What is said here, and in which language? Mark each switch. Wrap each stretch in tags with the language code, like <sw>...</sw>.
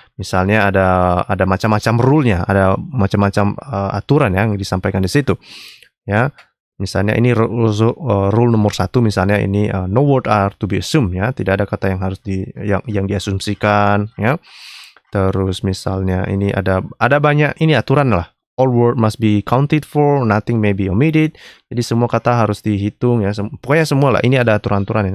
<id>Misalnya ada macam-macam rule-nya, ada macam-macam aturan yang disampaikan di situ ya. Misalnya ini rule nomor 1, misalnya ini</id> <en>no word are to be assumed</en> <id>ya, tidak ada kata yang harus yang diasumsikan ya. Terus misalnya ini ada banyak ini aturan lah.</id> <en>All word must be counted for, nothing may be omitted.</en> <id>Jadi semua kata harus dihitung ya. Pokoknya semua lah. Ini ada aturan-aturan.</id>